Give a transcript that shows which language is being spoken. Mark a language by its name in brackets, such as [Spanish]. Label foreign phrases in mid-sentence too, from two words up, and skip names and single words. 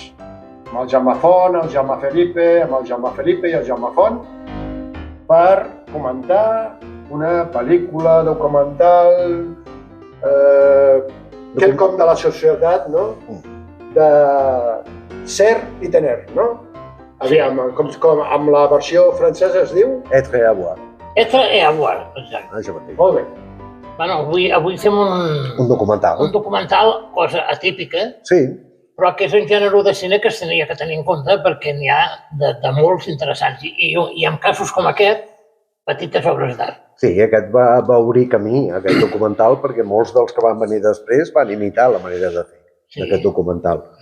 [Catalan] Amb el Jaume Font, el Jaume Felipe, amb el Jaume Felipe i el Jaume Font, per comentar una pel·lícula documental quelcom de la societat, no? De ser i tener, no? Aviam, com amb la versió francesa es diu? Être et avoir. Être et avoir, exacte. Això mateix. Molt bé. Bueno, avui fem Un documental. un documental, cosa atípica, Sí, però que és un gènere de cine que es tenia que tenir en compte perquè n'hi ha de molts interessants. I en casos com aquest, petites obres d'art. sí, aquest va obrir camí, aquest documental, perquè molts dels que van venir després van imitar la manera de fer d'aquest documental.